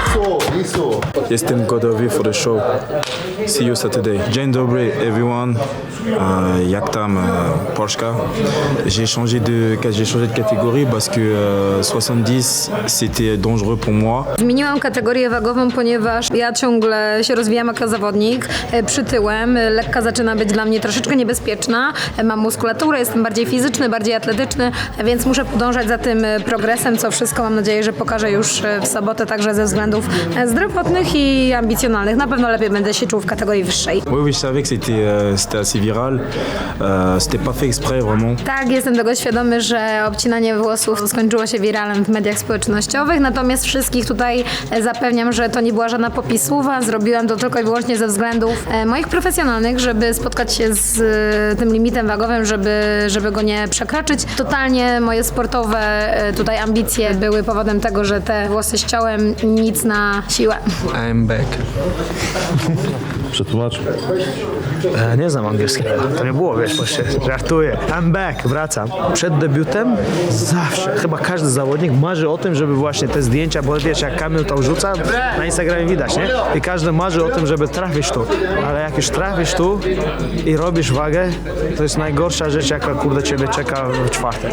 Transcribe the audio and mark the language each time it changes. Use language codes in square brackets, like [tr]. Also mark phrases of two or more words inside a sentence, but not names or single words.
[pl] Jestem gotowy [en] for the show. See you Saturday. [pl] Dzień dobry, everyone. Jak tam Polska. [fr] J'ai changé de catégorie parce que 70 c'était dangereux pour moi. [pl] Zmieniłam kategorię wagową, ponieważ ja ciągle się rozwijam jako zawodnik, przytyłem, lekka zaczyna być dla mnie troszeczkę niebezpieczna, mam muskulaturę, jestem bardziej fizyczny, bardziej atletyczny, więc muszę podążać za tym progresem, co wszystko mam nadzieję, że pokażę już w sobotę, także ze względów zdrowotnych i ambicjonalnych. Na pewno lepiej będę się czuł w kategorii wyższej. [fr] Oui, je savais que c'était assez viral. C'était pas fait exprès vraiment. [pl] Tak, jestem tego świadomy, że obcinanie włosów skończyło się wiralem w mediach społecznościowych, natomiast wszystkich tutaj zapewniam, że to nie była żadna popisówa, zrobiłam to tylko i wyłącznie ze względów moich profesjonalnych, żeby spotkać się z tym limitem wagowym, żeby go nie przekroczyć. Totalnie moje sportowe tutaj ambicje były powodem tego, że te włosy ściąłem, nic na siłę. [en] I'm back. [pl] Przetłumacz. Nie znam angielskiego. To nie było, wiesz, właśnie żartuję. [en] I'm back, [pl] wracam. Przed debiutem zawsze, chyba każdy zawodnik marzy o tym, żeby właśnie te zdjęcia, bo wiesz, jak Kamil to rzuca, na Instagramie widać, nie? I każdy marzy o tym, żeby trafić tu. Ale jak już trafisz tu i robisz wagę, to jest najgorsza rzecz, jaka kurde ciebie czeka w czwartek.